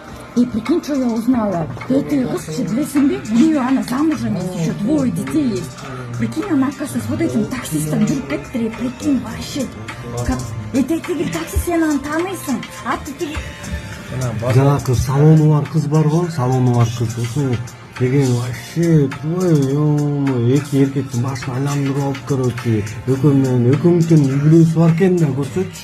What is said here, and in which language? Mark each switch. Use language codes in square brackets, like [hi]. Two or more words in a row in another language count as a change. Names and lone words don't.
[ru] И прикинь, что я узнала. Эти русские, білесің у нее она замужем, есть еще двое детей есть. Прикинь, она, оказывается, с вот этим таксистом [kk] жүріп кетті, [ru] прикинь, вообще. Как... [kk] Етектегі такси, сен аны танисың. Аты тегі... Жаңағы салоны бар қыз бар ғой, салоны бар қыз. Осы деген вообще, ой, екі еркектің басын айналдырып алып, короче, өкімден үйлесіп бар екен да, көрсетші.